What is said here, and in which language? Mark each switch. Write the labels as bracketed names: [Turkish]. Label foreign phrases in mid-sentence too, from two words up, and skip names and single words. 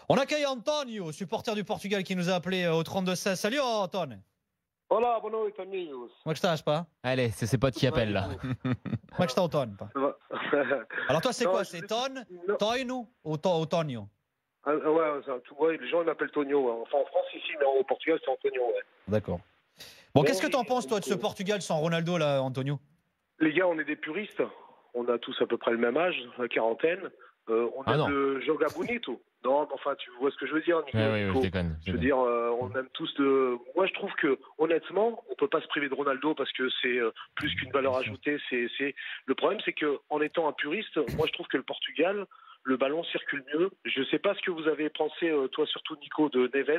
[French] On accueille Antonio, supporter du Portugal, qui nous a appelé au 32-16. Salut Antonio. [Portuguese] Olá, boa noite, amigos. Como é que estás, pá? [French] Allez, c'est ses potes qui appellent là. [Portuguese] Como é que está Antonio, pá? [French] Alors toi, c'est Non, quoi? je C'est me Ton, Non. Toino ou Tonio? Ouais, les gens ils m'appellent Tonio. Ouais. Enfin, en France, ici, mais au Portugal, c'est Antonio. Ouais. D'accord. Bon, Bon, qu'est-ce que t'en penses, toi, de ce Portugal sans Ronaldo, là, Antonio? Les gars, on est des puristes. On a tous à peu près le même âge, la quarantaine. On Ah aime non. le [Portuguese] joga bonito. [French] Non, mais enfin, tu vois ce que je veux dire, Nico. Ouais, Nico. je déconne. Je veux dire, on aime tous de. Moi, je trouve que, honnêtement, on peut pas se priver de Ronaldo parce que c'est plus qu'une valeur ajoutée. Le problème, c'est que, en étant un puriste, moi, je trouve que le Portugal, le ballon circule mieux. Je sais pas ce que vous avez pensé, toi surtout, Nico, de Neves.